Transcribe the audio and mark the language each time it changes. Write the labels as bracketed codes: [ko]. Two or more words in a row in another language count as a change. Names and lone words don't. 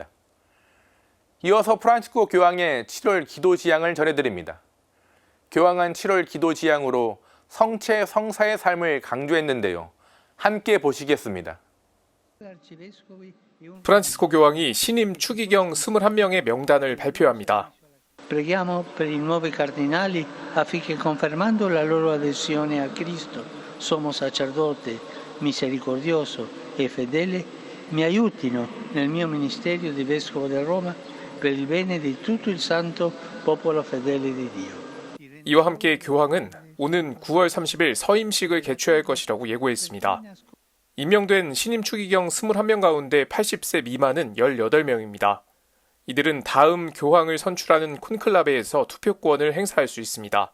[ko] 이어서 프란치스코 교황의 7월 기도 지향을 전해드립니다. 교황은 7월 기도 지향으로 성체 성사의 삶을 강조했는데요. 함께 보시겠습니다. 프란치스코 교황이 신임 추기경 21명의 명단을 발표합니다. [it] Preghiamo per i nuovi cardinali affinché confermando la loro adesione a Cristo, sommo sacerdote, misericordioso e fedele, mi aiutino nel mio ministerio di vescovo di Roma per il bene di tutto il santo popolo fedele di Dio. [ko] 이와 함께 교황은 오는 9월 30일 서임식을 개최할 것이라고 예고했습니다. 임명된 신임 추기경 21명 가운데 80세 미만은 18명입니다. 이들은 다음 교황을 선출하는 콘클라베에서 투표권을 행사할 수 있습니다.